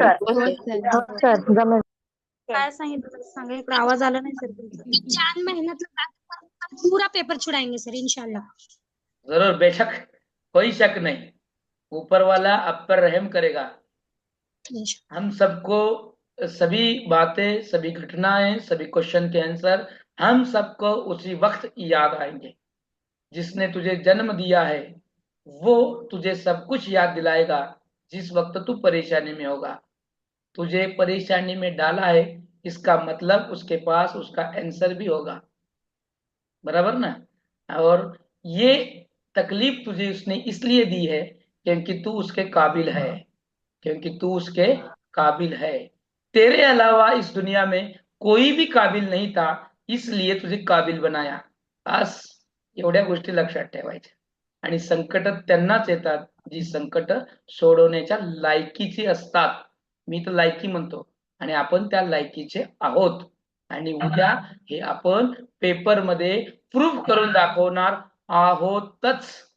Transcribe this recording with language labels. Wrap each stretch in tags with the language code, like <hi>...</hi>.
<mr>काय सांगितलं सांगा, इकडे आवाज आला नाही सर तुमचा.</mr> <hi>4 मेहनत पूरा पेपर छुड़ाएंगे सर इंशाल्लाह. जरूर, बेशक, कोई शक नहीं, ऊपर वाला आप पर रहम करेगा. हम सबको सभी बातें, सभी घटनाएं, सभी क्वेश्चन के आंसर हम सबको उसी वक्त याद आएंगे. जिसने तुझे जन्म दिया है वो तुझे सब कुछ याद दिलाएगा जिस वक्त तू परेशानी में होगा. तुझे परेशानी में डाला है, इसका मतलब उसके पास उसका आंसर भी होगा. बराबर ना? और ये तकलीफ तुझे उसने इसलिए दी है क्योंकि तू उसके काबिल है, क्योंकि तू उसके काबिल है. तेरे अलावा इस दुनिया में कोई भी काबिल नहीं था, इसलिए तुझे काबिल बनाया.</hi> <mr>बस एवढ्या गोष्टी लक्षात ठेवायच्या. आणि संकट त्यांनाच येतात जी संकट सोडवण्याच्या लायकीची असतात. मी तर लायकी म्हणतो, आणि आपण त्या लायकीचे आहोत. आणि उद्या हे आपण पेपरमध्ये प्रूफ करून दाखवणार आहोतच.</mr>